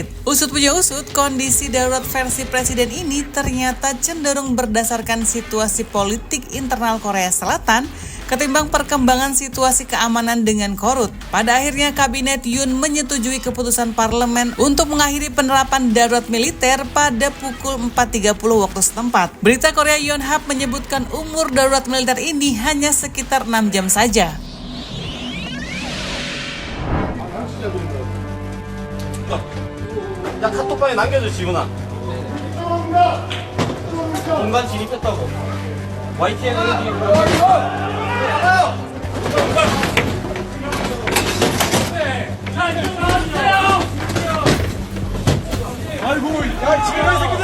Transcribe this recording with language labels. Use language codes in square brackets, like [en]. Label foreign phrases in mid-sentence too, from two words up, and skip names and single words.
[id] Usut punya usut, kondisi darurat versi presiden ini ternyata cenderung berdasarkan situasi politik internal Korea Selatan ketimbang perkembangan situasi keamanan dengan korut. Pada akhirnya Kabinet Yoon menyetujui keputusan parlemen untuk mengakhiri penerapan darurat militer pada pukul 4.30 waktu setempat. Berita Korea Yonhap menyebutkan umur darurat militer ini hanya sekitar 6 jam saja. [ko] 야 카톡방에 남겨줘 지훈아. 공간 진입했다고. YTN 아이고, 야, 지금 이 새끼들!